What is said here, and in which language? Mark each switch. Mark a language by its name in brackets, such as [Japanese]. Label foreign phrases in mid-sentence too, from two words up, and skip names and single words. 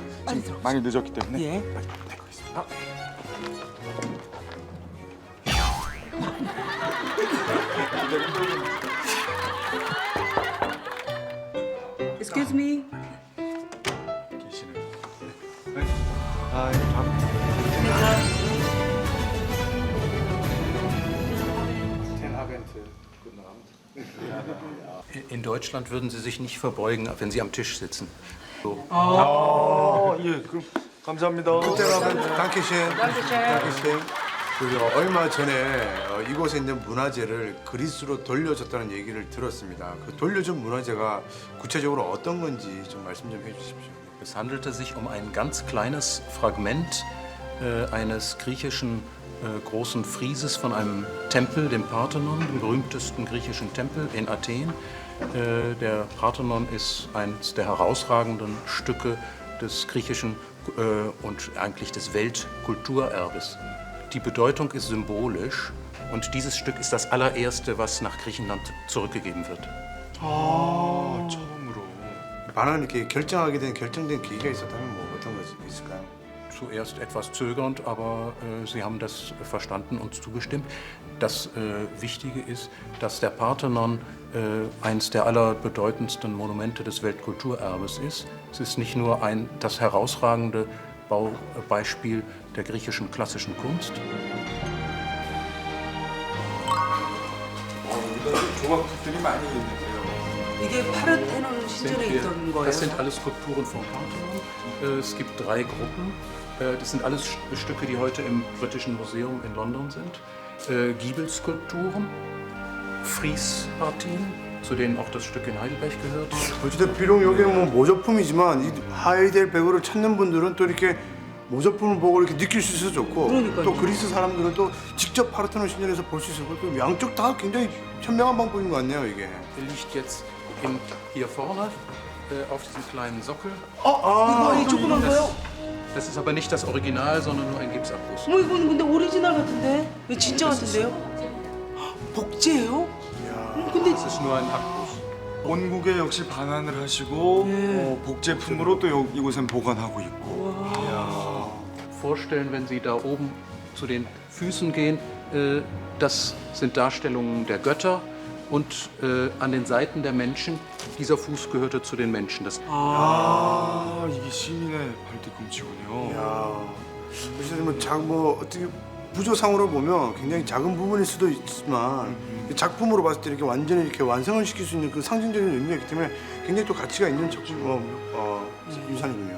[Korean] 지금 많이 늦었기 때문에 예. 빨리 가겠습니다. [English] Excuse me. [Korean] 계시네요. [German] In Deutschland würden Sie sich nicht verbeugen, wenn Sie am Tisch sitzen. So. [Korean] 예, 그럼 감사합니다. 당시엔 얼마 전에 이곳에 있는 문화재를 그리스로 돌려줬다는 얘기를 들었습니다. 그 돌려준 문화재가 구체적으로 어떤 건지 좀 말씀 좀 해주십시오. [German] Es handelte sich um ein ganz kleines Fragment eines griechischen großen Frieses von einem Tempel, dem Parthenon, dem berühmtesten griechischen Tempel in Athen. Der Parthenon ist eines der herausragenden Stücke des griechischen und eigentlich des Weltkulturerbes. Die Bedeutung ist symbolisch und dieses Stück ist das allererste, was nach Griechenland zurückgegeben wird. [Korean] 처음으로 반환을 이렇게 결정하게 된 결정된 계기가 있었다면 뭐 어떤 것이 있을까요? [German] Zuerst etwas zögernd, aber Sie haben das verstanden und zugestimmt. Das Wichtige ist, dass der Parthenon eines der allerbedeutendsten Monumente des Weltkulturerbes ist. Es ist nicht nur das herausragende Baubeispiel der griechischen klassischen Kunst. [Korean] 조각들이 많이 있는데요. 이게 파르테논 시절에 있던 거예요? [German] Das sind alles Skulpturen vom Parthenon. Es gibt 3 Gruppen. Das sind alles Stücke, die heute im Britischen Museum in London sind. Giebelskulpturen, Friespartien, zu denen auch das Stück in Heidelberg gehört. [Korean] 어쨌든 비록 여기 뭐 모조품이지만 이 하이델베르를 찾는 분들은 또 이렇게 모조품을 보고 이렇게 느낄 수 있어서 좋고 그러니까요. 또 그리스 사람들은 또 직접 파르테논 신전에서 볼 수 있었고 또 양쪽 다 굉장히 현명한 방법인 것 같네요 이게. [German] Liegt jetzt hier vorne auf diesem kleinen Sockel. [Korean] 이거 이 조그만 거요? [German] Das ist aber nicht das Original, sondern nur ein Gipsabriss. [Korean] 어머 이건 근데 오리지널 같은데? 이거 진짜 같은데요? 복제예요? 근데 [German] Das ist nur ein Abriss. [Korean] 원국에 역시 반환을 하시고 복제품으로 또 이곳엔 보관하고 있고. [German] Vorstellen, wenn Sie da oben zu den Füßen gehen, das sind Darstellungen der Götter und an den Seiten der Menschen, dieser Fuß gehörte zu den Menschen. Das [Korean] 아 이게 시민의 발뒤꿈치군요. 야, 사실 뭐 어떻게 부조상으로 보면 굉장히 작은 부분일 수도 있지만 작품으로 봤을 때 이렇게 완전히 이렇게 완성을 시킬 수 있는 그 상징적인 의미가 있기 때문에 굉장히 또 가치가 있는 작품 유산이군요.